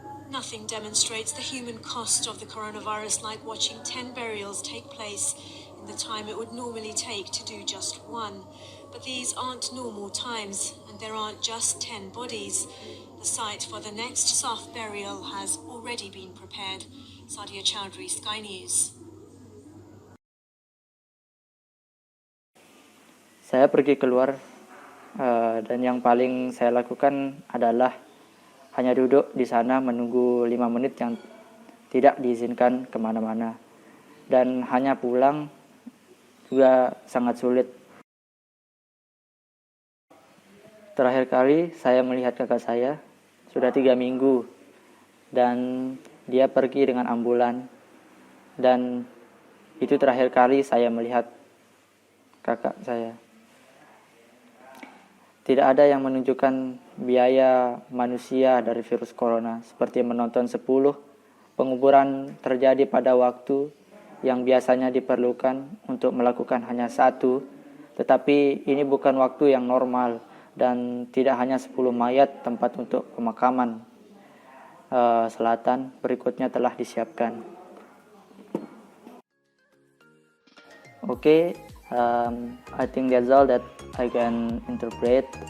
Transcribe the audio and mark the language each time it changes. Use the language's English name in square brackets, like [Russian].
[English] Nothing demonstrates the human cost of the coronavirus like watching 10 burials take place in the time it would normally take to do just one. But these aren't normal times, and there aren't just 10 bodies. The site for the next soft burial has already been prepared. Sadia Chowdhury, Sky News. [Indonesian] Saya pergi keluar dan yang paling saya lakukan adalah hanya duduk di sana menunggu 5 menit yang tidak diizinkan kemana-mana. Dan hanya pulang juga sangat sulit. Terakhir kali saya melihat kakak saya sudah 3 minggu dan dia pergi dengan ambulan. Dan itu terakhir kali saya melihat kakak saya. Tidak ada yang menunjukkan biaya manusia dari virus corona, seperti menonton 10 penguburan terjadi pada waktu yang biasanya diperlukan untuk melakukan hanya 1, tetapi ini bukan waktu yang normal dan tidak hanya 10 mayat tempat untuk pemakaman selatan berikutnya telah disiapkan. [English] Okay, I think that's all that I can interpret.